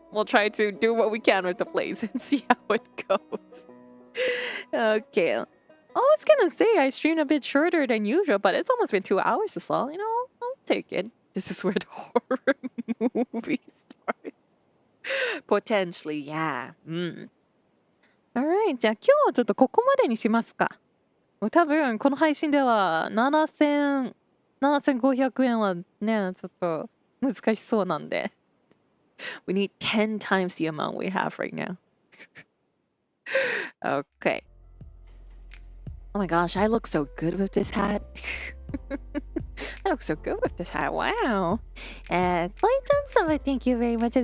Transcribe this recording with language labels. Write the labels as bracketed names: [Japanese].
[English] We'll try to do what we can with the place and see how it goes. Okay. I was gonna say I streamed a bit shorter than usual, but it's almost been 2 hours as well. You know, I'll take it. This is where the horror movie starts. Potentially, yeah. [Japanese] Alright, じゃあ今日はちょっとここまでにしますか。多分この配信では7500円はね、ちょっと難しそうなんで。 [English] We need 10 times the amount we have right now. Okay. Oh my gosh, I look so good with this hat. I look so good with this hat. Wow. Clayton Summer, thank you very much.